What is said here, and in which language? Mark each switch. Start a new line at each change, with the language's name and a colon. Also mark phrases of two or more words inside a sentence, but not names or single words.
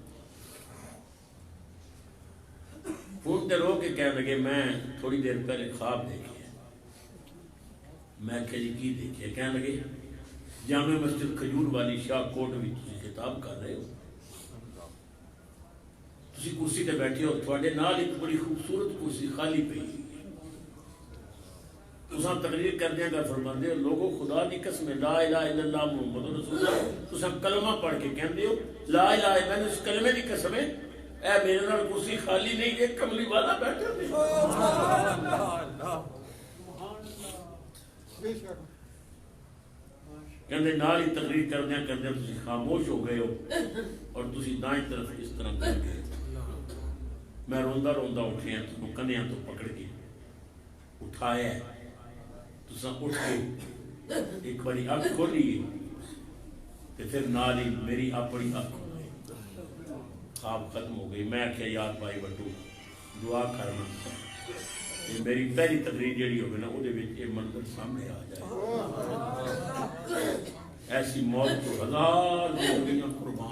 Punjabi: فون تے رو کے کہ لگے میں تھوڑی دیر پہلے خواب دیکھے میں کیا جی کی دیکھے کہ لگے جامع مسجد کھجور والی شاہ کوٹ میں خطاب کر رہے ہو تسی کرسی تے بیٹھے ہو تھوڑے نال ایک بڑی خوبصورت کرسی خالی پئی تساں تقریر کردے گا فرماندے ہو لوگوں خدا دی قسم
Arabic: لا إله إلا الله محمد رسول الله
Punjabi: تساں کلمہ پڑھ کے کہندے ہو
Arabic: لا إله إلا الله
Punjabi: اس کلمے دی قسم ہے اے میرے نال کرسی خالی نہیں ایک کملی والا بیٹھا ہے کہتے نال ہی تقریر کردے تسی خاموش ہو گئے ہو اور تسی دائیں طرف اس طرح کر گئے میں روندا روندا اٹھیا تم کنیا تو پکڑ کے اٹھایا تساں اٹھ کے ایک باری اکھ کھولی تو پھر نال ہی میری اپنی اکھ خواب ختم ہو گئی. میں آخیا یار بھائی بٹو دعا کرنا میری پہلی تقریر جہی ہوگی نا وہ منظر سامنے آ جائے.
Urdu: ایسی موت تو ہزار زندگیاں قربان.